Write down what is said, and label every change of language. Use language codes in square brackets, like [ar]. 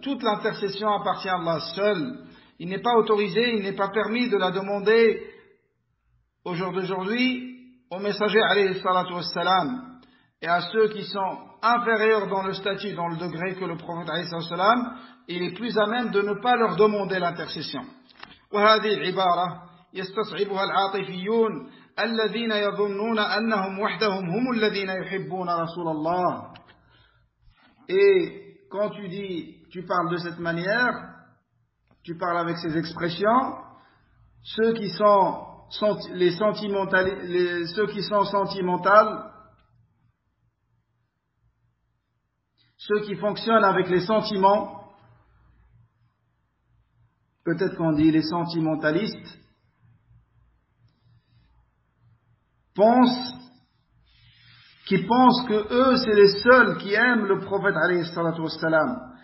[fr] Toute l'intercession appartient à Allah seul. Il n'est pas autorisé, il n'est pas permis de la demander au jour d'aujourd'hui au messager alayhi salatu wassalam et à ceux qui sont inférieurs dans le statut, dans le degré que le prophète alayhi salatu wassalam, il est plus à même de ne pas leur demander l'intercession. [ar] وهذه العبارة يستصعبها العاطفيون الذين يظنون أنهم وحدهم هم الذين يحبون رسول الله. [fr] Et quand tu dis, tu parles de cette manière, tu parles avec ces expressions, ceux qui sont les sentimentalistes, ceux qui sont sentimentaux, ceux qui fonctionnent avec les sentiments, peut-être qu'on dit les sentimentalistes, pensent que eux, c'est les seuls qui aiment le prophète alayhi salatu wassalam.